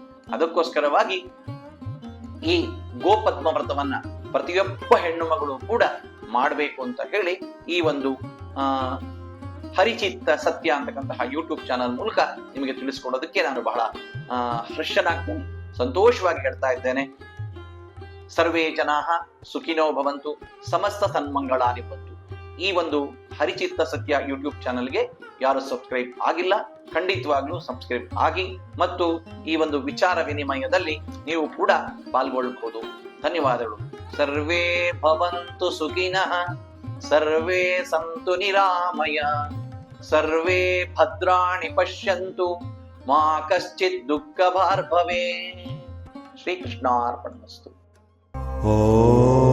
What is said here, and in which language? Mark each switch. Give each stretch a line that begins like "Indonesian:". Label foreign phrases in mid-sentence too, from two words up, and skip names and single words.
Kannada: ಅದಕ್ಕೋಸ್ಕರವಾಗಿ ಈ ಗೋಪದ್ಮ ವ್ರತವನ್ನ ಪ್ರತಿಯೊಬ್ಬ ಹೆಣ್ಣು ಮಗಳು ಕೂಡ ಮಾಡಬೇಕು ಅಂತ ಹೇಳಿ ಈ ಒಂದು ಹರಿಚಿತ್ತ ಸತ್ಯ ಅಂತಕ್ಕಂತಹ ಯೂಟ್ಯೂಬ್ ಚಾನಲ್ ಮೂಲಕ ನಿಮಗೆ ತಿಳಿಸ್ಕೊಡೋದಕ್ಕೆ ನಾನು ಬಹಳ ಹರ್ಷನಾಗ್ತೇನೆ, ಸಂತೋಷವಾಗಿ ಹೇಳ್ತಾ ಇದ್ದೇನೆ.
Sanskrit: ಸರ್ವೇ ಜನಾಃ ಸುಖಿನೋ ಭವಂತು, ಸಮಸ್ತ ಸನ್ಮಂಗಳಾನಿ ಭವಂತು.
Kannada: ಈ ಒಂದು ಹರಿಚಿತ್ತ ಸತ್ಯ ಯೂಟ್ಯೂಬ್ ಚಾನಲ್ಗೆ ಯಾರು ಸಬ್ಸ್ಕ್ರೈಬ್ ಆಗಿಲ್ಲ, ಖಂಡಿತವಾಗ್ಲೂ ಸಬ್ಸ್ಕ್ರೈಬ್ ಆಗಿ ಮತ್ತು ಈ ಒಂದು ವಿಚಾರ ವಿನಿಮಯದಲ್ಲಿ ನೀವು ಕೂಡ ಪಾಲ್ಗೊಳ್ಳಬಹುದು. ಧನ್ಯವಾದಗಳು.
Sanskrit: ಸರ್ವೇ ಭವಂತು ಸುಖಿನಃ, ಸರ್ವೇ ಸಂತು ನಿರಾಮಯ, ಸರ್ವೇ ಭದ್ರಾಣಿ ಪಶ್ಯಂತು, ಮಾ ಕಶ್ಚಿತ್ ದುಃಖ ಭಾರ್ಭವೇ. ಶ್ರೀಕೃಷ್ಣಾರ್ಪಣಮಸ್ತು.